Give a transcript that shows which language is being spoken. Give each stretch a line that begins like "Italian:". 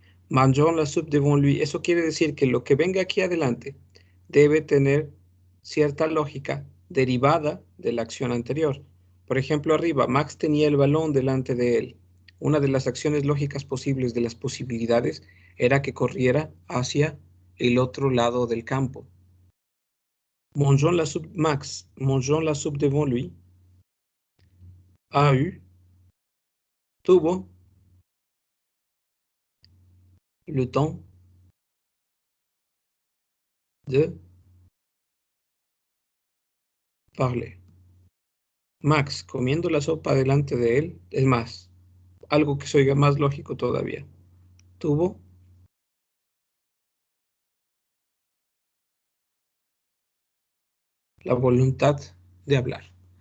French: Mangeons la soupe devant lui,
Spanish: eso quiere decir que lo que venga aquí adelante debe tener cierta lógica derivada de la acción anterior. Por ejemplo, arriba, Max tenía el balón delante de él. Una de las acciones lógicas posibles de las posibilidades era que corriera hacia el otro lado del campo.
French: Max, mangeons la soupe devant lui, a eu,
Spanish: tuvo
French: le temps de parler.
Spanish: Max, comiendo la sopa delante de él, es más, algo que se oiga más lógico todavía. Tuvo la voluntad de hablar.